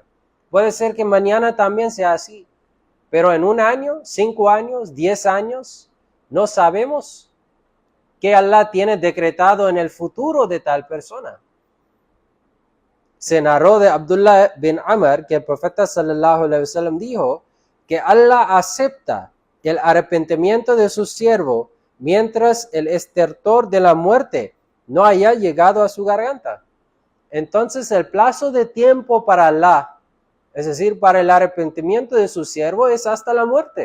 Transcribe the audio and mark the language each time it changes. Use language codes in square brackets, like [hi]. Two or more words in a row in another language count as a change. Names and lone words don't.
[es] Puede ser que mañana también sea así. Pero en 1 año, 5 años, 10 años, no sabemos qué Allah tiene decretado en el futuro de tal persona. Se narró de Abdullah bin Amr que el profeta [ar] صلى الله عليه وسلم [es] dijo que Allah acepta el arrepentimiento de su siervo mientras el estertor de la muerte no haya llegado a su garganta. Entonces el plazo de tiempo para Allah, es decir, para el arrepentimiento de su siervo, es hasta la muerte.